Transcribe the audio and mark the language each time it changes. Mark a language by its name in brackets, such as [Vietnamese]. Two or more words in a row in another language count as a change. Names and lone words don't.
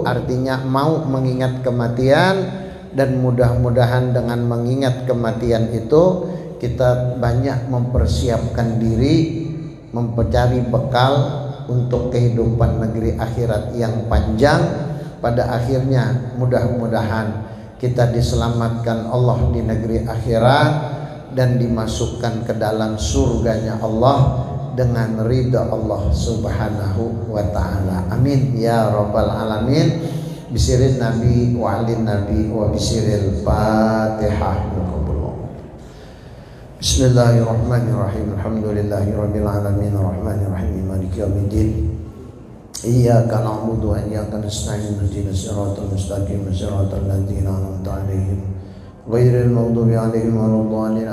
[Indonesian] Artinya mau mengingat kematian, dan mudah-mudahan dengan mengingat kematian itu kita banyak mempersiapkan diri, mencari bekal untuk kehidupan negeri akhirat yang panjang. Pada akhirnya mudah-mudahan kita diselamatkan Allah di negeri akhirat dan dimasukkan ke dalam surganya Allah dengan ridha Allah [Arabic] سبحانه وتعالى. آمين يا رب العالمين. بسر النبي وآل النبي وبسر الفاتحة. Bismillahirrahmanirrahim. الحمد لله رب العالمين، الرحمن الرحيم، مالك يوم الدين. إياك نعبد وإياك نستعين، اهدنا الصراط المستقيم، صراط الذين أنعمت عليهم غير المغضوب عليهم ولا الضالين.